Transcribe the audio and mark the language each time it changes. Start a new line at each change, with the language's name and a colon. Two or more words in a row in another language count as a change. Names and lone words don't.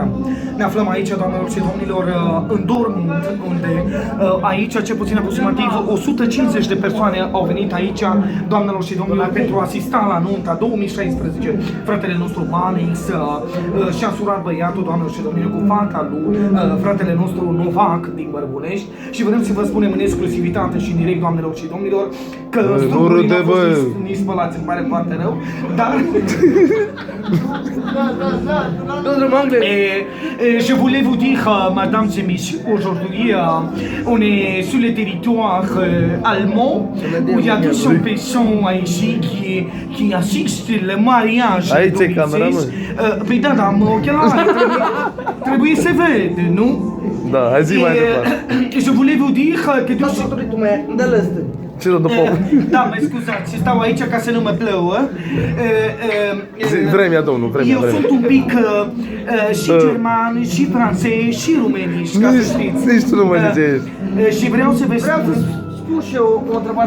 Romanian: Ne aflăm aici, doamnelor și domnilor, în Dortmund, unde aici, cel puțin aproximativ 150 de persoane au venit aici, doamnelor și domnilor, pentru a asista la nunta 2016. Fratele nostru Manix și-a surat băiatul, doamnelor și domnilor, cu fata lui, fratele nostru Novac din Bărbunești, și vrem să vă spunem în exclusivitate și în direct, doamnelor și domnilor, că strugurii n-au fost nici spălați, îmi pare foarte rău, dar...
French: Je voulais vous dire, mesdames et messieurs, aujourd'hui on est sur le territoire allemand où il y a 200 personnes ici qui assistent le mariage de 2016.
Romanian: Păi da, dar ochelari, trebuie să vede, nu? Da, hai zi mai departe.
French: Je voulais vous dire que...
Romanian: Ce dă după? Da, mă scuzați, stau aici ca să nu mă plouă. Vremea, domnul, vremea. Eu sunt un pic și german, și francez, și rumenist, ca să știți. Nici tu nu mă zicești. Și vreau să vă spun... Spun și eu o întrebare.